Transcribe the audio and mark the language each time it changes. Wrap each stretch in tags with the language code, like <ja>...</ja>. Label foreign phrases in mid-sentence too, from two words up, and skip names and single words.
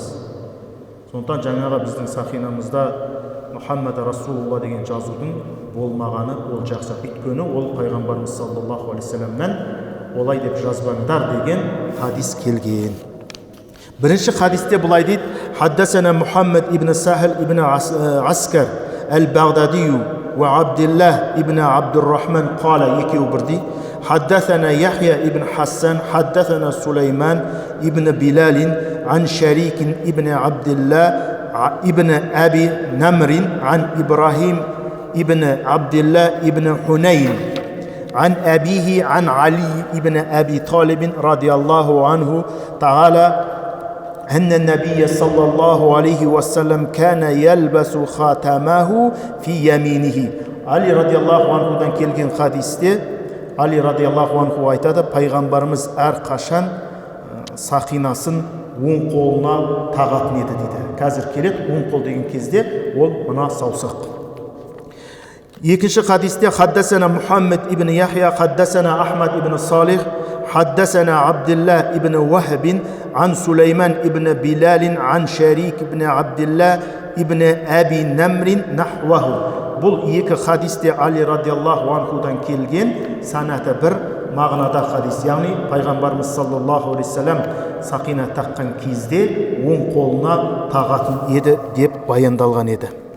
<kk>Сондықтан жаңағы біздің сақинамызда Мұхаммад Расулулла деген жазудың болмағаны ол жақсы. Өйткені ол пайғамбарымыз</kk> <ar>صلى الله عليه وسلم-нан</ar> <kk>олай деп жазбаңдар деген хадис келген. Бірінші хадисте былай дейді:</kk> <ar>حدثنا محمد بن سهل بن عسكر البغدادي وعبد الله بن عبد الرحمن قالا,</ar> <kk>екеуі бірдей.</kk> <ar>حدثنا يحيى ابن حسان حدثنا سليمان ابن بلال عن شريك ابن عبد الله ابن أبي نمر عن إبراهيم ابن عبد الله ابن حنين عن أبيه عن علي ابن أبي طالب رضي الله عنه تعالى أن النبي صلى الله عليه وسلم كان يلبس خاتمه في يمينه. علي رضي الله عنه</ar> <kk>دان келген хадисте</kk> <ar>علي رضي الله عنه</ar> <kk>айтады, пайғамбарымыз әрқашан сақинасын оң қолына тағатын еді дейді. Қазір келеді, оң қол деген кезде ол мына саусақ. Екінші хадисте</kk> <ar>حدثنا محمد بن يحيى حدثنا أحمد بن صالح حدثنا عبد الله بن وهب عن سليمان بن بلال عن شريك بن عبد الله بن أبي نمر نحوه.</ar> <kk>Бұл екі хадисте</kk> <ar>علي رضي الله عنه-дан</ar> <kk>келген санаты бір мағынада хадис. Яғни пайғамбарымыз</kk> <ar>صلى الله عليه وسلم</ar> <kk>сақина таққан кезде оң қолына тағатын еді деп баяндалған еді.</kk>